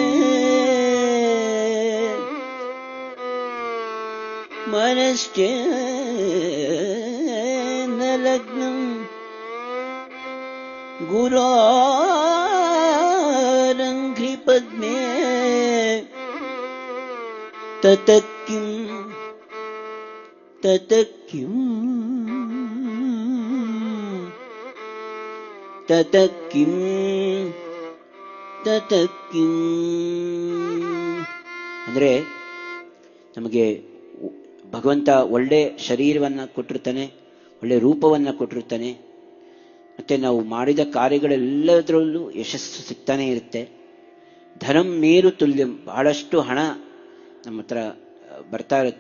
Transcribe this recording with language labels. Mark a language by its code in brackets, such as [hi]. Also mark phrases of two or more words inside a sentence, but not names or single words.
[sa] मनश्चेन्न लग्नं गुरोरङ्घ्रि पद्मे ततः किं ततः किं ततः किं ततः किಂ [kn] ಅಂದ್ರೆ ನಮಗೆ ಭಗವಂತ ಒಳ್ಳೆ ಶರೀರವನ್ನು ಕೊಟ್ಟಿರ್ತಾನೆ, ಒಳ್ಳೆ ರೂಪವನ್ನು ಕೊಟ್ಟಿರ್ತಾನೆ. ಮತ್ತೆ ನಾವು ಮಾಡಿದ ಕಾರ್ಯಗಳೆಲ್ಲದರಲ್ಲೂ ಯಶಸ್ಸು ಸಿಗ್ತಾನೆ ಇರುತ್ತೆ. [sa] ಧನಂ ಮೇರು ತುಲ್ಯಂ, [kn] ಬಹಳಷ್ಟು ಹಣ ನಮ್ಮ ಹತ್ರ ಬರ್ತಾ ಇರುತ್ತೆ.